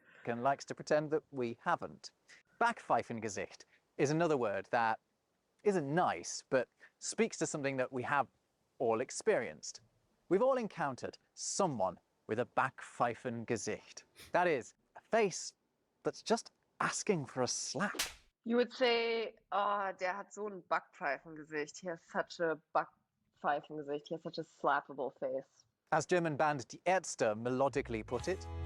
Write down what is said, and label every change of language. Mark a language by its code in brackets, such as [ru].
[en] And likes to pretend that we haven't. Backpfeifengesicht is another word that isn't nice, but speaks to something that we have all experienced. We've all encountered someone with a Backpfeifengesicht. That is, a face that's just asking for a slap. You would say, oh, [de] der hat so ein Backpfeifengesicht. [en] He has such a Backpfeifengesicht. He has such a slappable face. As German band Die Ärzte melodically put it,